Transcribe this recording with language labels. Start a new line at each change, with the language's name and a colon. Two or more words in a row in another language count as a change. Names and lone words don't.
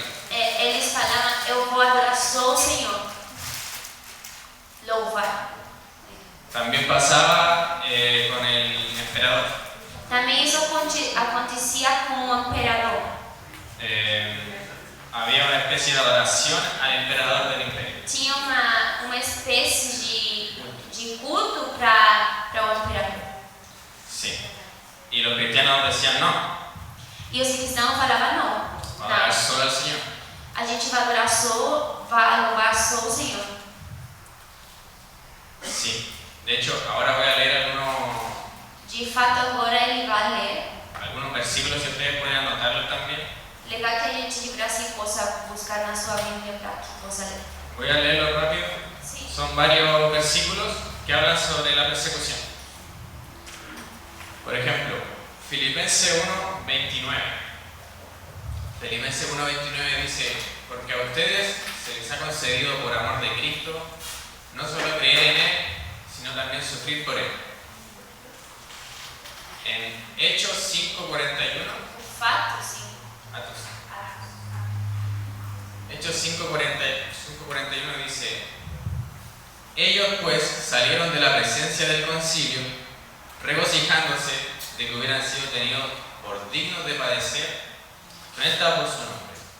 Portuguese: Eles falavam: eu vou adorar só o Senhor, louvar.
Spanish: También pasaba con el emperador.
Portuguese: Também isso acontecia com o imperador.
Spanish: Había una especie de adoración al emperador del imperio.
Portuguese: Tinha uma espécie de culto para o imperador.
Spanish: Sí. Y los cristianos decían, no,
Portuguese: E os cristãos falavam: não, adorar não,
Spanish: solo al Señor.
Portuguese: a gente vai adorar só, vai louvar só o Senhor.
Spanish: Sí. De hecho, ahora voy a leer
Portuguese: De fato, agora ele vai ler.
Spanish: algunos versículos, si ustedes pueden anotarlos también.
Portuguese: Legal que a gente de Brasil possa buscar na sua Bíblia para que possa ler.
Spanish: Voy a leerlo rápido.
Portuguese: Sim.
Spanish: Son varios versículos que hablan sobre la persecución. Por ejemplo, Filipenses 1:29. Filipenses 1:29 dice, porque a ustedes se les ha concedido por amor de Cristo no solo creer en Él, sino también sufrir por Él. En Hechos 5:41,
Portuguese: O fato, sim.
Spanish: Hechos 5:41 dice, ellos pues salieron de la presencia del concilio, regocijándose de que hubieran sido tenidos por dignos de padecer renta por su nombre.